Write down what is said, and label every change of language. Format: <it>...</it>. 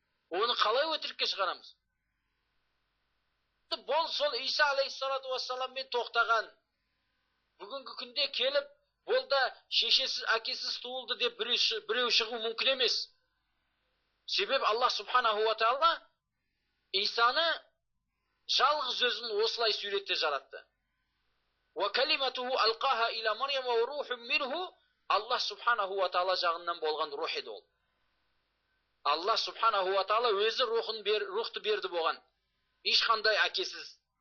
<kk>Оны қалай өтірікке шығарамыз? Бұл сол Иса алейхиссалату вассаламмен тоқтаған. Бүгінгі күнде келіп, бұл да шешесіз, әкесіз туылды деп біреу шығу мүмкін емес. Себебі Аллах субханаху ва таала Исаны жалғыз өзін осылай суретте жаратты.</kk> <ar>Ва калиматуху алқаха иля Марьям ва рухун минху.</ar> <kk>Аллах субханаху ва таала жағынан болған рух еді ол. Аллах субханаху ва таала өзі рухты берді болған. Ешқандай әкесіз.</kk>